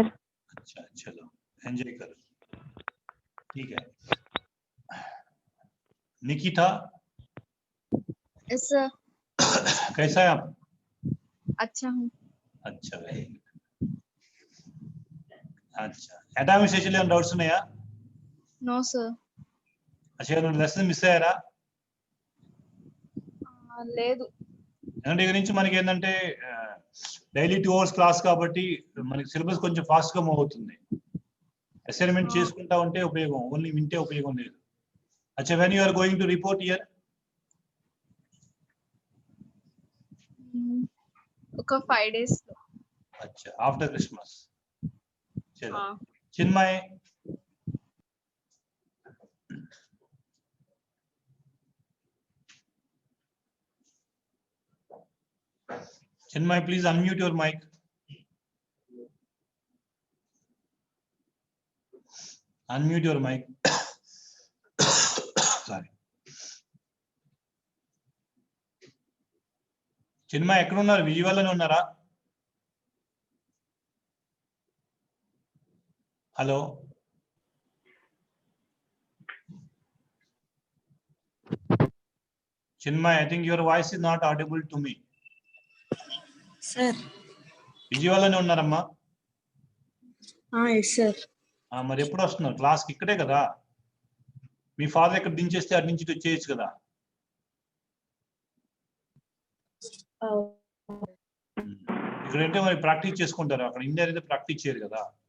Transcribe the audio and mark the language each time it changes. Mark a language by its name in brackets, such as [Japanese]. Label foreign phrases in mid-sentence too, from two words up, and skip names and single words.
[Hindi] अच्छा, चलो एंजॉय करो. ठीक है. निकिता, [English] yes sir. [Hindi] कैसा है आप? अच्छा हूँ. [English] अच्छा, very good. अच्छा, atomic section [Telugu] లో డౌట్స్ ఉన్నాయా? [English] no sir. [Telugu] అచ్చా, ఏమైనా లెసన్ మిస్ అయ్యారా? లేదు. ఎందుకంటే ఇక్కడ నుంచి మనకి ఏంటంటే డైలీ 2 hours క్లాస్ కాబట్టి మనకి సిలబస్ కొంచెం ఫాస్ట్ గా మూవ్ అవుతుంది. అసైన్మెంట్ చేసుకుంటా ఉంటే ఉపయోగం, ఓన్లీ వింటే ఉపయోగం లేదు. అచ్చా, [English] when you are going to report here? [Telugu] ఒక 5 days. [Hindi] अच्छा [English] after Christmas [Hindi] चलो हाँ [English] चिन्मय चिन्मय please unmute your mic unmute your mic sorry [Telugu] చిన్మయ్ ఎక్కడ ఉన్నారు విజయవాడలోనే ఉన్నారా హలో చిన్మయ్ [English] I think your voice is not audible to me sir. [Telugu] విజయవాడలోనే ఉన్నారమ్మా [English] Yes, sir. [Telugu] మరి ఎప్పుడు వస్తున్నారు క్లాస్కి ఇక్కడే కదా మీ ఫాదర్ ఎక్కడ దించేస్తే అటు నుంచి వచ్చేయచ్చు కదా ఇక్కడంటే మరి ప్రాక్టీస్ చేసుకుంటారు అక్కడ ఇండియా అయితే ప్రాక్టీస్ చేయరు కదా